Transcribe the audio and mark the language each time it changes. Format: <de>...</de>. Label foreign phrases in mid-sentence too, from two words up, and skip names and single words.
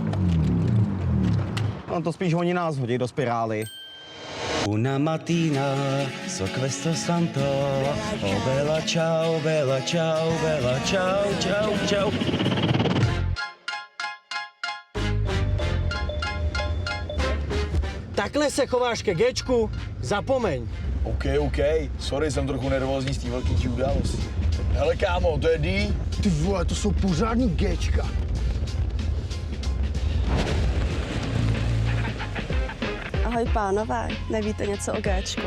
<cs>No to spíš oni nás hodí do spirály.</cs> <it>Una mattina so questo santo, oh bella ciao, ciao.</it> <cs>Takhle se chováš ke Gčku? Zapomeň. OK. Sorry, jsem trochu nervózní z té velký události. Hele kámo, to je D. Ty vole, to jsou pořádný Gčka. Ahoj pánové, nevíte něco o Gčku?</cs>